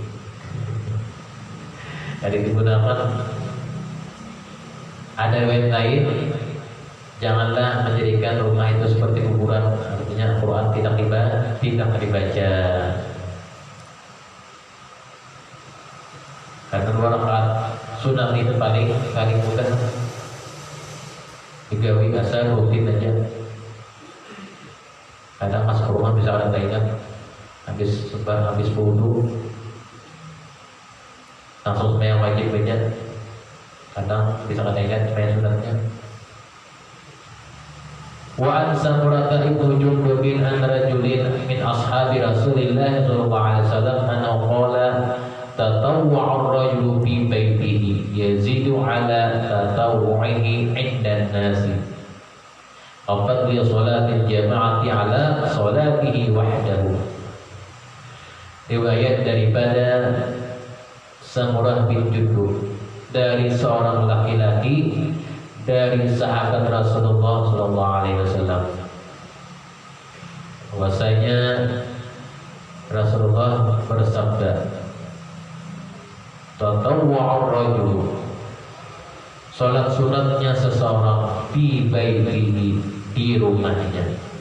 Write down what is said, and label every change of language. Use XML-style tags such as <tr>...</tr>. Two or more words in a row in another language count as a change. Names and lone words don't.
<id>Jadi digunakan ada yang lain. Janganlah menjadikan rumah itu seperti kuburan. Artinya Al-Quran tidak dibaca. Karena 2 rakaat sunnah itu paling mudah.</id> <bjn>Digawi asal rutin aja.</bjn> <id>Kadang pas ke rumah misalkan tak ingat habis wudu langsung sembahyang wajib aja.</id> <bjn>Kadang bisa kada ingat sembahyang sunatnya.</bjn> <ar>وعن سمرة بن جندب عن رجل من أصحاب رسول الله صلى الله عليه وسلم أنه قال تطوع الرجل في بيته يزيد على تطوعه عند الناس كفضل صلاة الجماعة على صلاته وحده.</ar> <id>Riwayat daripada Samurah bin Jundub dari seorang laki-laki dari sahabat Rasulullah</id> <ar>صلى الله عليه وسلم,</ar> <id>bahwasanya Rasulullah bersabda,</id> <ar>تطوع الرجل,</ar> <id>salat sunatnya seseorang</id> <ar>في بيته,</ar> <id>di rumahnya,</id>